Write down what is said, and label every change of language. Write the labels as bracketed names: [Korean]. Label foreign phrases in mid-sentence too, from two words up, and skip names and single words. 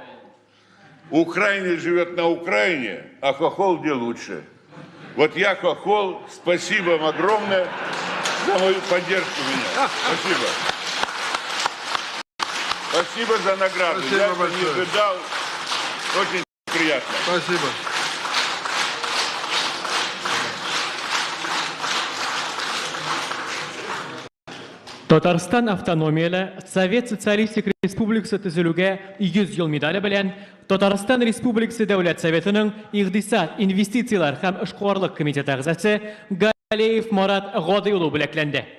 [Russian] Украинец живет на Украине, а хохол где лучше. Вот я хохол, спасибо вам огромное за мою поддержку меня. Спасибо. Спасибо за награду. Спасибо я большое. Не ожидал. Очень приятно. Спасибо. [Tatar] Татарстан автономиялы Совет Социалистик Республикасы төзелүгә 100 ел медале белән Татарстан Республикасы Дәүләт Советының Игътисад, инвестициялар һәм эшкуарлык комитеты әгъзасы Галеев Марат Гади улы бүләкләнде.